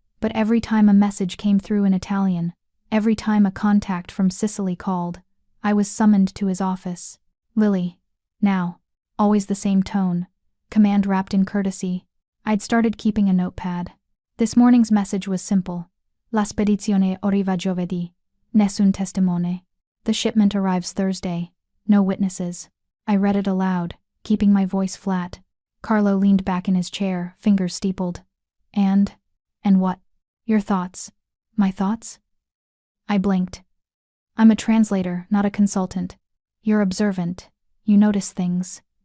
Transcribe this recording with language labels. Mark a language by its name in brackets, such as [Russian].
[English] But every time a message came through in Italian, every time a contact from Sicily called, I was summoned to his office. Lily. Now. Always the same tone. Command wrapped in courtesy. I'd started keeping a notepad. This morning's message was simple. [Italian] La spedizione arriva giovedì. Nessun testimone. [English] The shipment arrives Thursday. No witnesses. I read it aloud, keeping my voice flat. Carlo leaned back in his chair, fingers steepled. And what? Your thoughts. My thoughts? I blinked. I'm a translator, not a consultant. You're observant. You notice things.